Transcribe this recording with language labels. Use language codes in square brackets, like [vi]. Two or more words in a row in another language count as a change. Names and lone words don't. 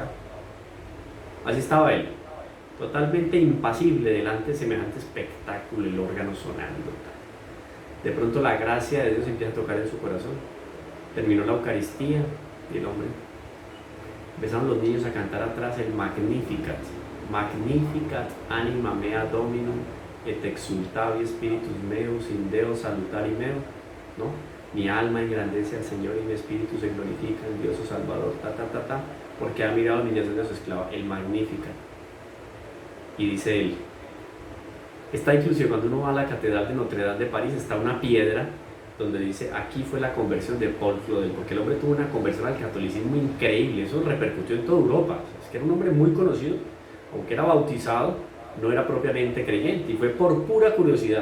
[es] Así estaba él, totalmente impasible delante de semejante espectáculo, el órgano sonando. De pronto la gracia de Dios empieza a tocar en su corazón. Terminó la Eucaristía y el hombre Empezaron los niños a cantar atrás el Magnificat. [la] Magnificat anima mea dominum et exultavi spiritus meus in Deo salutari meo, [es] ¿no? Mi alma engrandece al Señor y mi espíritu se glorifica en Dios su Salvador, porque ha mirado la humillación de su esclava, el Magnificat. Y dice él, está inclusive cuando uno va a la catedral de Notre Dame de París, está una piedra donde dice, aquí fue la conversión de Paul Claudel, porque el hombre tuvo una conversión al catolicismo increíble, eso repercutió en toda Europa, es que era un hombre muy conocido, aunque era bautizado, no era propiamente creyente, y fue por pura curiosidad.